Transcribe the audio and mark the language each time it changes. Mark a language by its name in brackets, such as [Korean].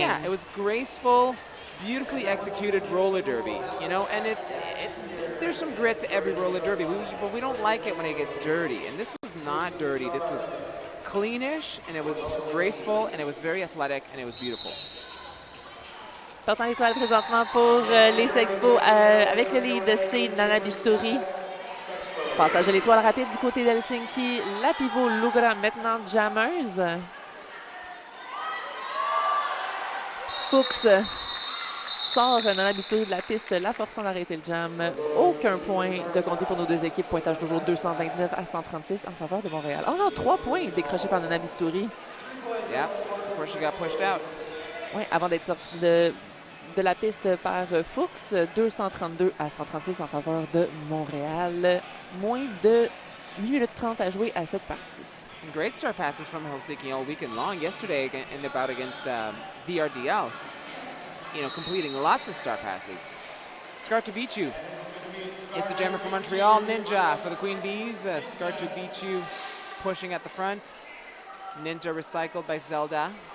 [English] Yeah, it was graceful, beautifully executed roller derby, you know, and there's some grit to every roller derby, but we don't like it when it gets dirty. And this was not dirty. This was cleanish, and it was graceful, and it was very athletic, and it was beautiful. [French] Portant l'étoile présentement pour les Sexpos avec le lead, c'est Nana Bistouri. Passage de l'étoile rapide du côté d'Helsinki. La pivot Lugra maintenant jammeuse. Fuchs sort Nana Bistouri de la piste, la forçant d'arrêter le jam. Aucun point de compter pour nos deux équipes. Pointage toujours 229 à 136 en faveur de Montréal. Oh non, 3 points décrochés par Nana Bistouri. [English] Yeah, of course she got pushed out. [French] Oui, avant d'être sorti de la piste par Fuchs, 232 à 136 en faveur de Montréal. Moins de 8 minutes 30 à jouer à cette partie. [English] Great star passes from Helsinki all weekend long. Yesterday in the bout against VRDL, you know, completing lots of star passes. Skartubicu is the jammer from Montreal. Ninja for the Queen Bees. Skartubicu pushing at the front. Ninja recycled by Zelda.